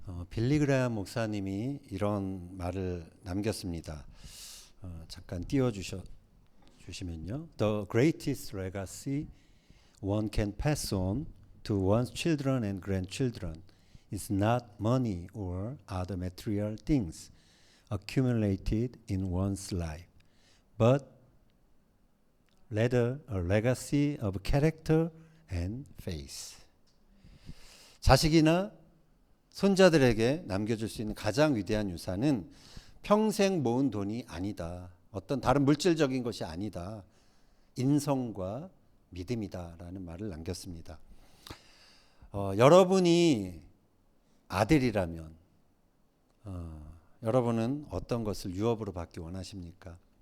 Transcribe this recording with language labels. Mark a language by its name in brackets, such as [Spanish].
[Korean] 빌리 그레함 목사님이 이런 말을 남겼습니다. 잠깐 주시면요. [English] The greatest legacy one can pass on to one's children and grandchildren is not money or other material things accumulated in one's life, but rather a legacy of character and faith. [Korean] 자식이나 손자들에게 남겨줄 수 있는 가장 위대한 유산은 평생 모은 돈이 아니다. 어떤 다른 물질적인 것이 아니다. 인성과 믿음이다라는 말을 남겼습니다. 여러분이 아들이라면 여러분은 어떤 것을 유업으로 받기 원하십니까?